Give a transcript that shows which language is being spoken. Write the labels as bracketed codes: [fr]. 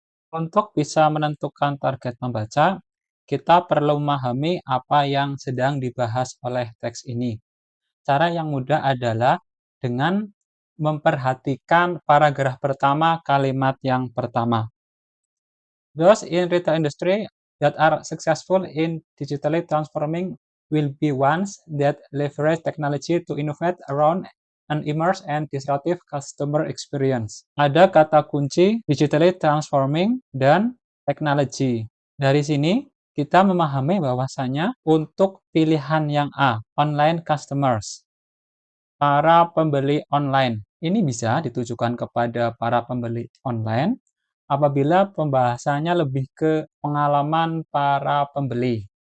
[id] Untuk bisa menentukan target membaca, kita perlu memahami apa yang sedang dibahas oleh teks ini. Cara yang mudah adalah dengan memperhatikan paragraf pertama, kalimat yang pertama. [en] Those in retail industry that are successful in digitally transforming will be ones that leverage technology to innovate around an immersive and disruptive customer experience. [id] Ada kata kunci digitally transforming dan technology. Dari sini kita memahami bahwasanya untuk pilihan yang A, online customers, para pembeli online, Ini bisa ditujukan kepada para pembeli online apabila pembahasannya lebih ke pengalaman para pembeli.